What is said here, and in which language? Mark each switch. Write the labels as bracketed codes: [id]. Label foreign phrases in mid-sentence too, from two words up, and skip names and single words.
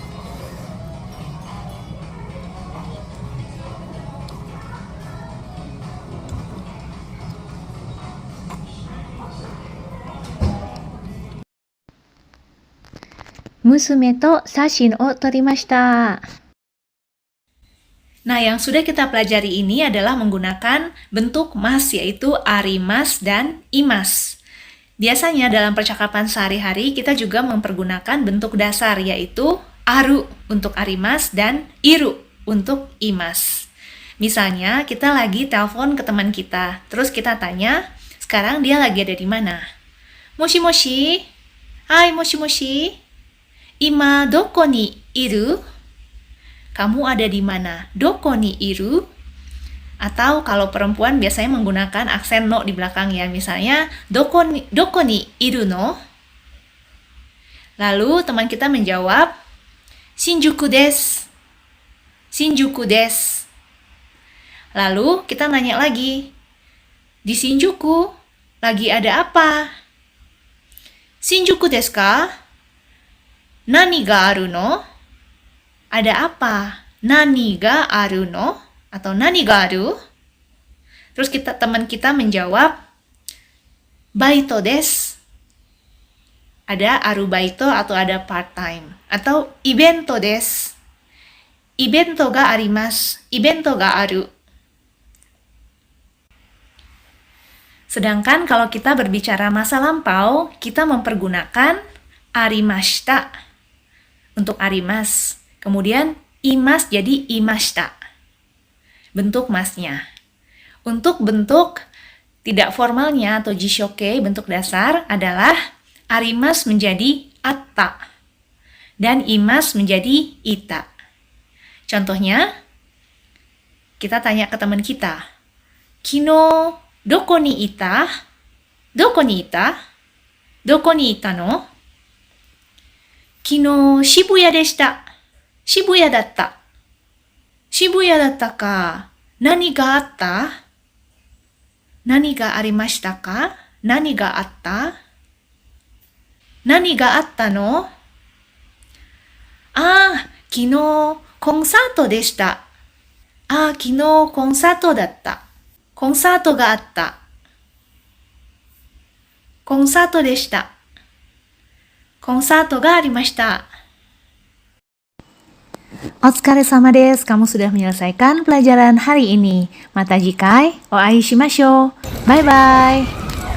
[ja] 娘と写真を撮りました。 [id] Nah, yang sudah kita pelajari ini adalah menggunakan bentuk mas, yaitu arimas dan imas. Biasanya dalam percakapan sehari-hari kita juga mempergunakan bentuk dasar, yaitu aru untuk arimas dan iru untuk imas. Misalnya kita lagi telepon ke teman kita, terus kita tanya, sekarang dia lagi ada di mana? [ja] もしもし、はい、もしもし. 今どこにいる? [id] Kamu ada di mana? [ja] どこにいる? [id] Atau kalau perempuan biasanya menggunakan aksen no di belakang ya. Misalnya, [ja] どこにいるの? [id] Lalu teman kita menjawab, [ja] 新宿です. 新宿です. [id] Lalu kita nanya lagi, di Shinjuku lagi ada apa? [ja] 新宿ですか？何があるの? [id] Ada apa? [ja] 何があるの? Atau 何がある? [id] Terus teman kita menjawab, [ja] バイトです. [id] Ada aru baito atau ada [en] part time. [ja] Atau イベントです。イベントがあります. イベントがある. [id] Sedangkan kalau kita berbicara masa lampau, kita mempergunakan arimashita untuk arimas. Kemudian imas jadi imashita. Bentuk masnya. Untuk bentuk tidak formalnya atau jishoke, bentuk dasar adalah arimas menjadi atta dan imas menjadi ita. Contohnya, kita tanya ke teman kita, [ja] 昨日どこにいた? どこにいた？どこにいたの? 昨日渋谷でした. 渋谷だった. 渋谷だったか？何があった? 何がありましたか？何があった? 何があったの? あ、昨日コンサートでした. あ、昨日コンサートだった。コンサートがあった. コンサートでした. コンサートがありました。お疲れ様です。 [id] Kamu sudah menyelesaikan pelajaran hari ini. [ja] また次回、お会いしましょう. [en] Bye bye.